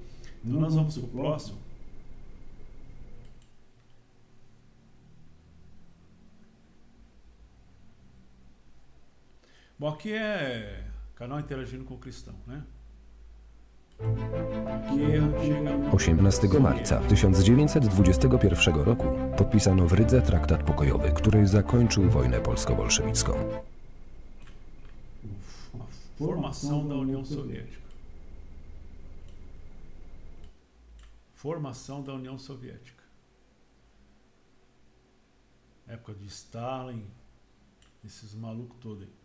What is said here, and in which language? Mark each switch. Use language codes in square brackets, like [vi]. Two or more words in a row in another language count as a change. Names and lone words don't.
[pt] Então nós vamos para o próximo. Bom, aqui é canał Interagindo com o Cristão, né? [pl] 18 marca 1921 roku podpisano w Rydze traktat pokojowy, który zakończył wojnę polsko-bolszewicką. [pt] Formação da União Soviética. Formação da União Soviética. Época de Stalin, esses malucos todos aí.